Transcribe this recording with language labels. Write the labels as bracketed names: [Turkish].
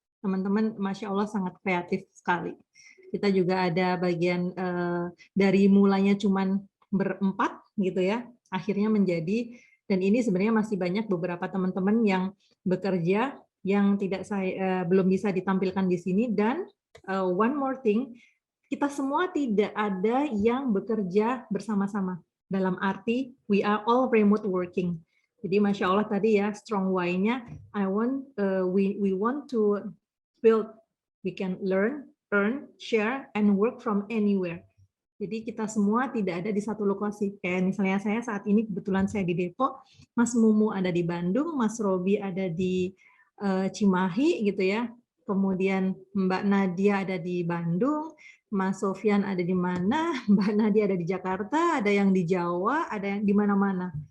[Indonesian] Teman-teman Masya Allah sangat kreatif sekali. Kita juga ada bagian dari mulanya cuman berempat gitu ya, akhirnya menjadi, dan ini sebenarnya masih banyak beberapa teman-teman yang bekerja yang belum bisa ditampilkan di sini. Dan [English] one more thing, [Indonesian] kita semua tidak ada yang bekerja bersama-sama. Dalam arti, [English] we are all remote working. [Indonesian] Jadi Masya Allah tadi ya, [English] strong why-nya, we want to build, we can learn, earn, share, and work from anywhere. [Indonesian] Jadi kita semua tidak ada di satu lokasi. Kayak misalnya saya saat ini kebetulan saya di Depok, Mas Mumu ada di Bandung, Mas Robi ada di Cimahi gitu ya. Kemudian Mbak Nadia ada di Bandung, Mas Sofyan ada di mana, Mbak Nadia ada di Jakarta, ada yang di Jawa, ada yang di mana-mana.